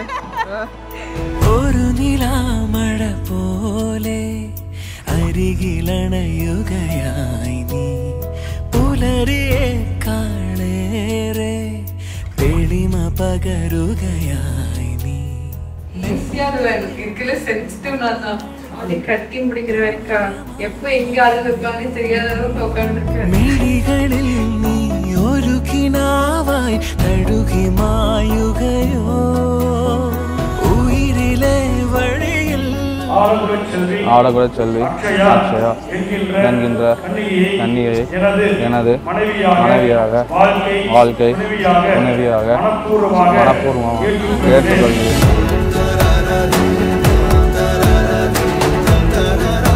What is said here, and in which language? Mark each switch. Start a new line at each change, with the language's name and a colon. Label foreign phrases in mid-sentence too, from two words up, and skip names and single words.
Malayalam: ഒരു നിലാമഴ പോലെ അരികിലണയുകയായി നീ പുലരിയെ കാണേറെ തെളിമ പകരുകയായി നീ.
Tamil: இருக்குல்ல சென்சிட்டிவ் நான் தான் அப்படி கட்டி முடிக்கிற வரைக்கும் எப்ப எங்க ஆளுங்க இருப்பாங்கன்னு தெரியாத அளவுக்கு உட்காந்துருக்கேன்.
Malayalam: മിഴികളിൽ നീ ഒരു കിനാവായി തഴുകി മായുകയോ ഉയിരിലെ വഴിയിൽ
Tamil: ஆடகுட செல்வி அக்ஷயா என்கின்ற கன்னியை எனது மனைவியாக வாழ்க்கை துணைவியாக மனப்பூர்வமாக ஏற்றுக்கொள்கிறேன்.